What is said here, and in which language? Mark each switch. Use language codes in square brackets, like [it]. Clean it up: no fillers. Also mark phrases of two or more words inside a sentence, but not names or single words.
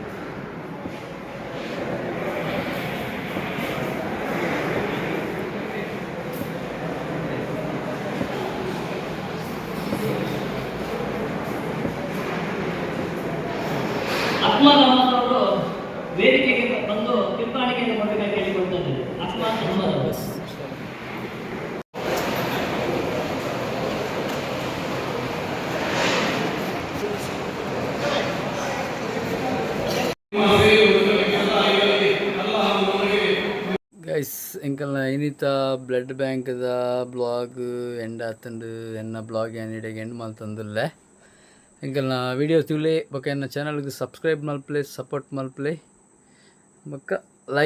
[kn] ಅಹ್ಮದ್ ಅಹಮದ್ ಅವರು ವೇದಿಕೆಗೆ ಬಂದು ಕಿರ್ಕಾಣಿಕೆಯನ್ನು ಕೊಡಬೇಕಾಗಿ ಕೇಳಿಕೊಳ್ತಾ ಇದ್ದಾರೆ. ಅಹ್ಮದ್ ಅಹಮದ್ ಅವರು [tcy] ಗೈಸ್ ಎಂಕಲ್ನ ಇನಿತ [en] blood bankda blog end [tcy] ಆತಂಡು ಎನ್ನ ಬ್ಲಾಗ್ ಏನಿಡೆಗೆ ಎಂಡ್ ಮಲ್ತಂದುಲ್ಲೆ ಎಂಕಲ್ನ ವಿಡಿಯೋ ತುಲೆ ಬೊಕ ಎನ್ನ ಚಾನಲ್ಗೆ ಸಬ್ಸ್ಕ್ರೈಬ್ ಮಲ್ಪ್ಲೆ ಸಪೋರ್ಟ್ ಮಲ್ಪ್ಲೆ ಬೊಕ್ಕ [en] like and share.